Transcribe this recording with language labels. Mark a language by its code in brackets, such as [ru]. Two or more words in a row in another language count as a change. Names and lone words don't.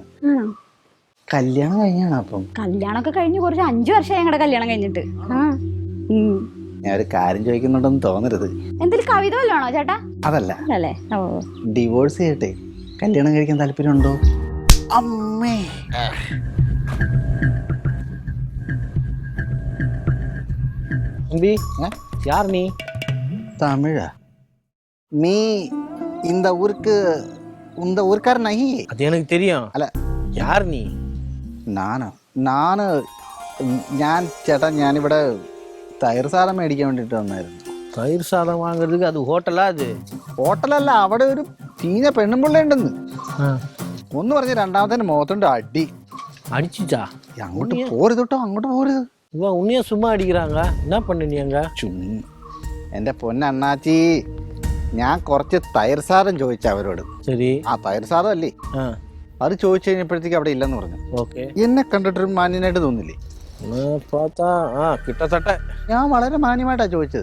[ml] കല്യാണം കഴിഞ്ഞാണ്. അപ്പം കല്യാണമൊക്കെ കഴിഞ്ഞ് കുറച്ച് 5 വർഷമായി ഞങ്ങളുടെ കല്യാണം കഴിഞ്ഞിട്ട്. ഞാൻ ഒരു കാര്യം ചോദിക്കുന്നുണ്ടെന്ന് തോന്നരുത്. എന്തെങ്കിലും കവിത വല്ലാണോ ചേട്ടാ? അതല്ല. അല്ലേ? ഡിവോഴ്സ് ചെയ്യട്ടെ? കല്യാണം കഴിക്കാൻ താല്പര്യമുണ്ടോ? അമ്മേ [ta] யார் நீ? തമിഴാ? நீ இந்த ஊர்க்காரன் நஹி? அது எனக்கு தெரியும். [ml] അല്ല [ta] யார் நீ? [ml] ഞാൻ ചേട്ടാ ഞാനിവിടെ തൈർ സാധനം മേടിക്കാൻ വേണ്ടിട്ട് വന്നായിരുന്നു. [ta] தயிர் சாதம் வாங்குறதுக்கு அது ஹோட்டலா? அது [ml] ഹോട്ടലല്ല, അവിടെ ഒരു ചീഞ്ഞ പെണ്ണുമ്പിള്ള ഉണ്ടെന്ന്. ഒന്ന് പറഞ്ഞ രണ്ടാമത്തെ മുഖത്തുണ്ട് അടി. [ta] அடிச்சுச்சா? [ml] അങ്ങോട്ട് പോരുത് കേട്ടോ, അങ്ങോട്ട് പോരുത്. [ta] இவன் உன்னைய சும்மா அடிக்கிறாங்க. என்ன பண்ண நீ அங்க? [ml] എന്റെ പൊന്നണ്ണാച്ചി, ഞാൻ കുറച്ച് തൈർ സാധനം ചോദിച്ച അവരോട്. [ta] சரி. [ml] ആ തൈർ സാധം അല്ലേ, അത് ചോദിച്ചു കഴിഞ്ഞപ്പോഴത്തേക്ക് അവിടെ ഇല്ലെന്ന് പറഞ്ഞു. ഓക്കെ. എന്നെ കണ്ടിട്ടൊരു മാന്യനായിട്ട് തോന്നില്ലേ? കിട്ടത്തട്ടെ. ഞാൻ വളരെ മാന്യമായിട്ടാ ചോദിച്ചത്.